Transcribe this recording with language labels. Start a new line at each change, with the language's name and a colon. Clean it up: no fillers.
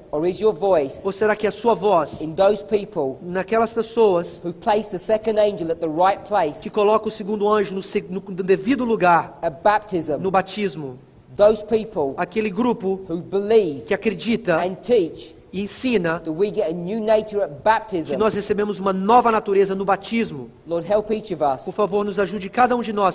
English: Or is your voice
Portuguese: Ou será que é a sua voz,
English: in those people
Portuguese: naquelas pessoas
English: who place the second angel at the right place
Portuguese: que colocam o segundo anjo no devido lugar,
English: at baptism?
Portuguese: no batismo?
English: Those people
Portuguese: Aquele grupo
English: who believe
Portuguese: que acredita
English: and teach
Portuguese: e ensina
English: that we get a new nature at
Portuguese: que
English: baptism.
Portuguese: nós recebemos uma nova natureza no batismo.
English: Lord, help each of
Portuguese: Por
English: us
Portuguese: favor, nos ajude cada um de nós,